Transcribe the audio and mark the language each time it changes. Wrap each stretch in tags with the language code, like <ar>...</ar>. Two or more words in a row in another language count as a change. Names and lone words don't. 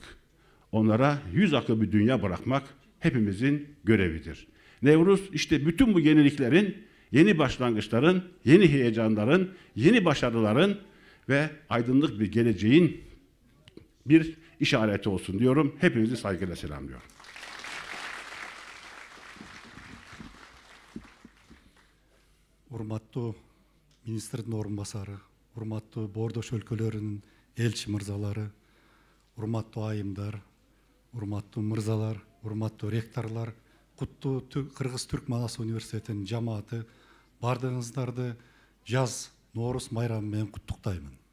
<tr>Onlara yüz akı bir dünya bırakmak hepimizin görevidir. Nevruz işte bütün bu yeniliklerin, yeni başlangıçların, yeni heyecanların, yeni başarıların ve aydınlık bir geleceğin bir işareti olsun diyorum. Hepinizi saygıyla selamlıyorum.</tr> <ky>Урматтуу министрдин орун басары, урматтуу Боордош өлкөлөрүнүн элчи мырзалары, урматтуу айымдар, урматтуу мырзалар, урматтуу ректорлор, куттуу Кыргыз Түрк Манас университетинин жамааты, бардыгыңыздарды жаз Ноорус майрамы менен куттуктаймын.</ky>